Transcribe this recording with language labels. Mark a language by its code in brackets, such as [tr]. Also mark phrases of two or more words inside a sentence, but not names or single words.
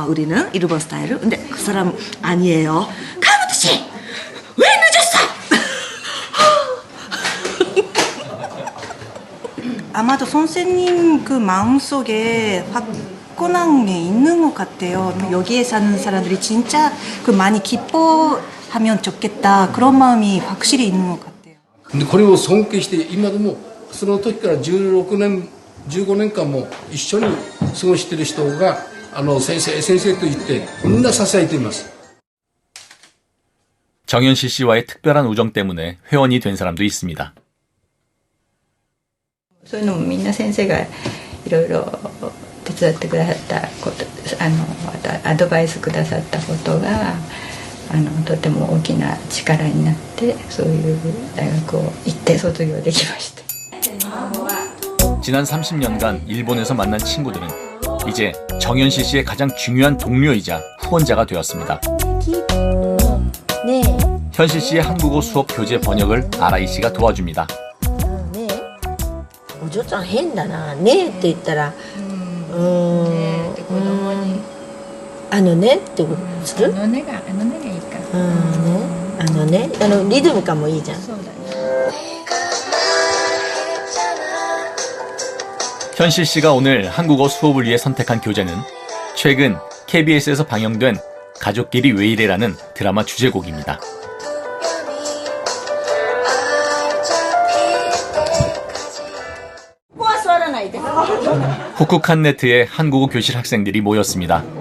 [ko] 우리는 일본 스타일을. 근데 그 사람 아니에요. 카부토 씨, 왜 늦었어? 아마도 선생님 그 마음속에 화끈한 게 있는 것 같아요. 여기에 사는 사람들이 진짜 그 많이 기뻐하면 좋겠다. 그런 마음이 확실히 있는 것 같아요. [ja] 근데 これを尊敬して今でもその時から16年15年間も一緒に過ごしている人が先生と言ってみんな支えています。 [ko] 정현실 씨와의 특별한 우정 때문에 회원이 된 사람도 있습니다. [ja] そういうのもみんな先生がいろいろ手伝ってくださったことアドバイスくださったことがとても大きな力になってそういう大学を行って卒業できました。 [ko] 지난 30년간 일본에서 만난 친구들은 이제 정현실 씨의 가장 중요한 동료이자 후원자가 되었습니다. 네. 현실 씨의 한국어 수업 교재 번역을 아라이 씨가 도와줍니다. 네. [ja] お嬢ちゃん変だな。ねって言ったらねってことする？ねがいいか。ね。リズム感もいいじゃん。 [ko] 현실 씨가 오늘 한국어 수업을 위해 선택한 교재는 최근 KBS에서 방영된 가족끼리 왜 이래라는 드라마 주제곡입니다. 후쿠칸네트의 한국어 교실 학생들이 모였습니다.